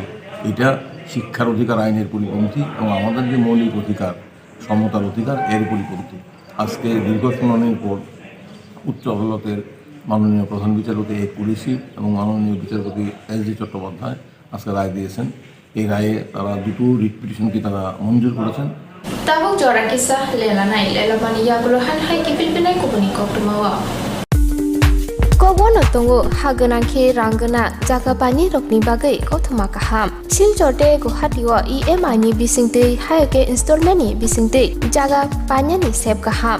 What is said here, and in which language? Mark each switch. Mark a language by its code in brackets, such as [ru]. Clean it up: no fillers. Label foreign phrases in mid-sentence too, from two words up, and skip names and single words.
[bn] এটা শিক্ষার অধিকার আইনের পরিপন্থী এবং আমাদের যে মৌলিক অধিকার সমতার অধিকার এর পরিপন্থী। আজকে দীর্ঘ শুনানির পর উচ্চ আদালতের মাননীয় প্রধান বিচারপতি পুলিশি এবং মাননীয় বিচারপতি SD চট্টোপাধ্যায় আজকে রায় দিয়েছেন। এই রায়ে তারা দুটো [en] writ petition [bn] তারা মঞ্জুর করেছেন। [trp] Tabuk jora kisah lelanai lelabani yaguluhan hai kipilpinai kubuni koktumawa. Kobono tongo haganangke ranggana jaga bani rokni bagai kothuma kaham. Silchorte Guwahatiwa EMI ni bisingte haike installment ni bisingte jaga bani ni sep kaham.